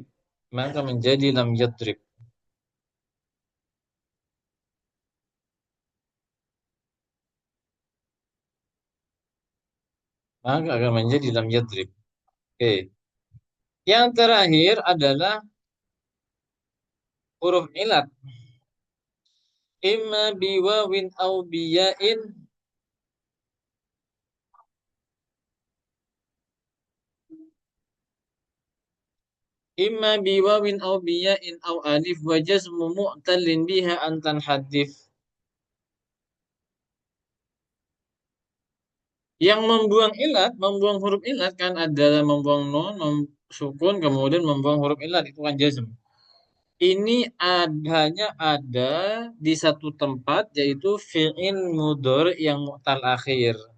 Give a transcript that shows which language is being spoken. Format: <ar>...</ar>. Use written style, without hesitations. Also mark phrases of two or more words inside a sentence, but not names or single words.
<id>Maka menjadi</id> <ar>لم يضرب.</ar> <id>Maka akan menjadi</id> <ar>لم يضرب.</ar> <id>Oke. Yang terakhir adalah huruf ilat.</id> <ar>إما بواو أو بياء. إما بواو أو بياء أو ألف وجزم معتل بها أن تحذف.</ar> <id>Yang membuang ilat, membuang huruf ilat kan adalah membuang non, sukun, kemudian membuang huruf ilat, itu kan jazm. Ini hanya ada di satu tempat, yaitu</id> <ar>فعل مضارع</ar> <id>yang</id> <ar>معتل آخر.</ar>